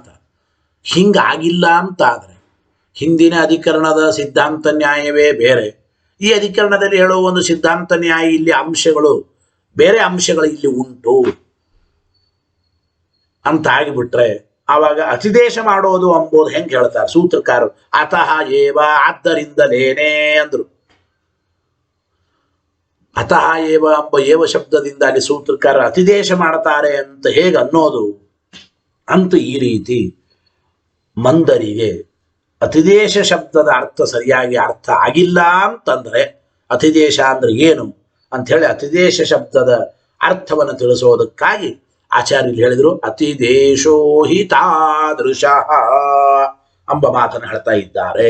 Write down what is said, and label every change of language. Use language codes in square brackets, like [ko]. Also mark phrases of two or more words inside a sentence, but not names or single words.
[kn] ಹಿಂಗಾಗಿಲ್ಲ ಅಂತ ಆದ್ರೆ ಹಿಂದಿನ ಅಧಿಕರಣದ ಸಿದ್ಧಾಂತ ನ್ಯಾಯವೇ ಬೇರೆ, ಈ ಅಧಿಕರಣದಲ್ಲಿ ಹೇಳುವ ಒಂದು ಸಿದ್ಧಾಂತ ನ್ಯಾಯ ಇಲ್ಲಿ ಅಂಶಗಳು ಬೇರೆ ಅಂಶಗಳು ಇಲ್ಲಿ ಉಂಟು ಅಂತ ಆಗಿಬಿಟ್ರೆ ಆವಾಗ ಅತಿದೇಶ ಮಾಡೋದು ಅಂಬೋದು ಹೆಂಗೆ ಹೇಳ್ತಾರೆ ಸೂತ್ರಕಾರರು. [sa] ಅತಃ ಏವ [kn] ಆದ್ದರಿಂದಲೇನೇ ಅಂದ್ರು. [sa] ಅತಃ ಏವ [kn] ಎಂಬ ಏವ ಶಬ್ದದಿಂದ ಅಲ್ಲಿ ಸೂತ್ರಕಾರ ಅತಿದೇಶ ಮಾಡ್ತಾರೆ ಅಂತ ಹೇಗೆ ಅನ್ನೋದು ಅಂತ ಈ ರೀತಿ ಮಂದರಿಗೆ ಅತಿದೇಶ ಶಬ್ದದ ಅರ್ಥ ಸರಿಯಾಗಿ ಅರ್ಥ ಆಗಿಲ್ಲ ಅಂತಂದ್ರೆ ಅತಿದೇಶ ಅಂದ್ರೆ ಏನು ಅಂತ ಹೇಳಿ ಅತಿದೇಶ ಶಬ್ದದ ಅರ್ಥವನ್ನು ತಿಳಿಸೋದಕ್ಕಾಗಿ ಆಚಾರ್ಯರು ಹೇಳಿದ್ರು [sa] ಅತಿದೇಶೋ ಹಿ ತಾದೃಶ [kn] ಎಂಬ ಮಾತನ್ನು ಹೇಳ್ತಾ ಇದ್ದಾರೆ.